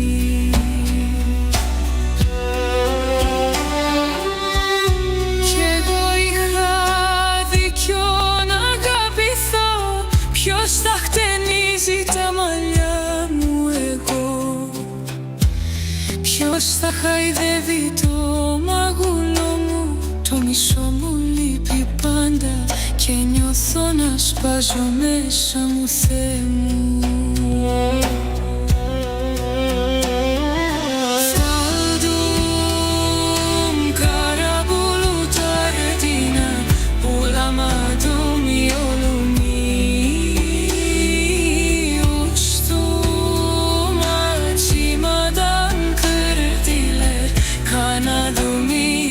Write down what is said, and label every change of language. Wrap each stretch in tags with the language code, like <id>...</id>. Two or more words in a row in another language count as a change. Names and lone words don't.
<el>Κι εγώ είχα δίκιο να αγαπηθώ, ποιος θα χτενίζει τα μαλλιά μου εγώ, ποιος θα χαϊδεύει το μαγούλο μου. Το μισό μου λείπει πάντα και νιώθω να σπάζω μέσα μου, Θεέ μου.</el> <tr>Saldım kara bulutlar ardına, bulamadım yolumu. Uçtum açmadan kırdılar kanadımı.</tr>